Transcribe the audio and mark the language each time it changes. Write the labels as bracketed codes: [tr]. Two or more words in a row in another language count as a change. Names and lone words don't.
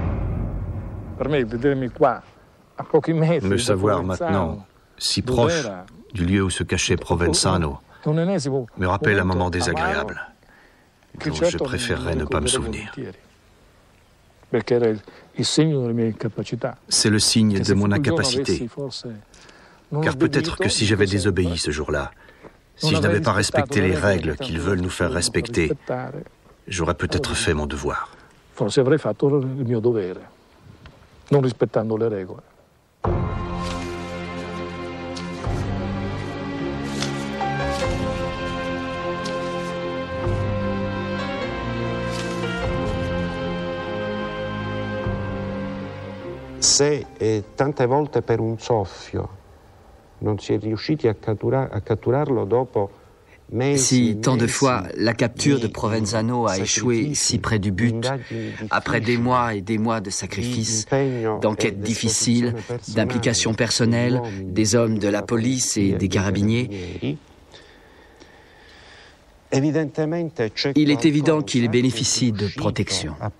[fr] Me savoir maintenant, si proche du lieu où se cachait Provenzano, me rappelle un moment désagréable, dont je préférerais ne pas me souvenir. C'est le signe de mon incapacité. Car peut-être que si j'avais désobéi ce jour-là, si je n'avais pas respecté les règles qu'ils veulent nous faire respecter, j'aurais peut-être fait mon devoir. [it] Forse avrei fatto il mio dovere, non rispettando le regole. Se tante volte per un soffio non si è riusciti a catturarlo dopo. [fr] Si tant de fois la capture de Provenzano a échoué si près du but, après des mois et des mois de sacrifices, d'enquêtes difficiles, d'implications personnelles, des hommes de la police et des carabiniers, il est évident qu'il bénéficie de protection.